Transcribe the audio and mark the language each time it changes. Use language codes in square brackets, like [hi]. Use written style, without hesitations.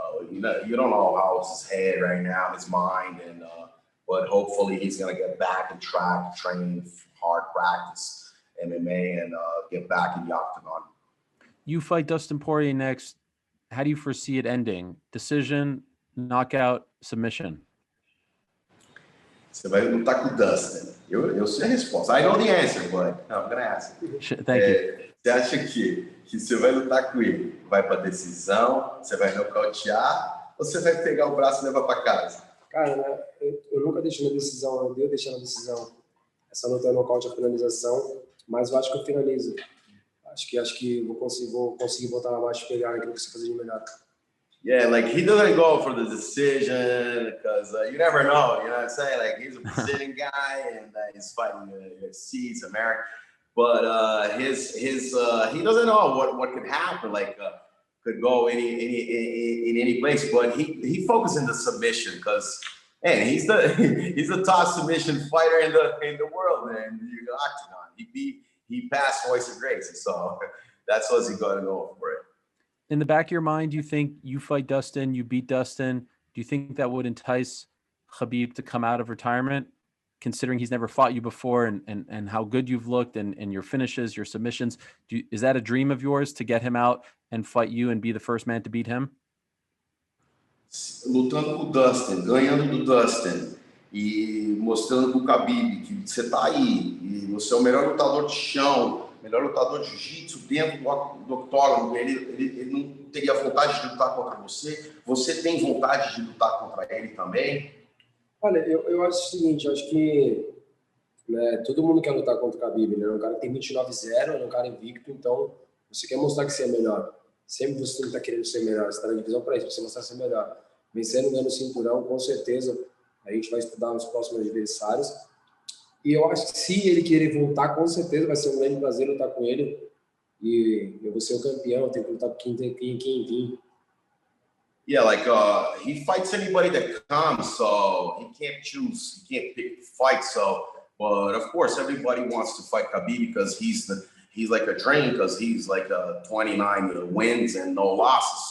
[en] You don't know how's his head right now, his mind, but hopefully he's gonna get back and train hard, practice MMA, and get back in the octagon. You fight Dustin Poirier next. How do you foresee it ending? Decision, knockout, submission? [pt] Você vai lutar com o Dustin. Eu sei a resposta. [en] I know the answer, but I'm gonna ask. Thank you. [pt] Você acha que você vai lutar com ele? Vai para decisão? Você vai nocautear? Ou você vai pegar o braço e levar para casa? Cara, eu nunca deixei na decisão, eu odeio deixar na decisão. Essa luta é nocaute, a finalização, mas eu acho que eu finalizo. Acho que vou conseguir botar na marcha e pegar aquilo que você fazer de melhor. [en] Yeah, like he doesn't go for the decision because you never know, you know what I'm saying? Like he's a Brazilian guy and he's fighting UFC, it's American, but he doesn't know what could happen. Like could go in any place, but he focuses in the submission because man, he's the top submission fighter in the world, man. The octagon. He passed Royce Gracie, so that's what he got to go for it. In the back of your mind, do you think you fight Dustin, you beat Dustin? Do you think that would entice Khabib to come out of retirement, considering he's never fought you before and how good you've looked and your finishes, your submissions? Is that a dream of yours to get him out and fight you and be the first man to beat him? [pt] Lutando com o Dustin, ganhando do Dustin e mostrando pro Khabib que você tá aí e você é o melhor lutador de chão, melhor lutador de jiu-jitsu dentro do octógono, ele não teria vontade de lutar contra você? Você tem vontade de lutar contra ele também? Olha, eu acho o seguinte, acho que todo mundo quer lutar contra o Khabib, né? Um cara que tem 29-0, é um cara invicto, então você quer mostrar que você é melhor. Sempre você não está querendo ser melhor, você está na divisão para isso, você mostrar ser melhor. Vencendo, ganhando o cinturão, com certeza a gente vai estudar os próximos adversários. E eu acho que se ele querer voltar, com certeza vai ser um grande prazer lutar com ele. E eu vou ser o campeão, eu tenho que lutar com quem vir. [en] Yeah, like he fights anybody that comes, so he can't choose, he can't pick the fight. So, but of course, everybody wants to fight Khabib because he's like a dream because he's like 29 wins and no losses.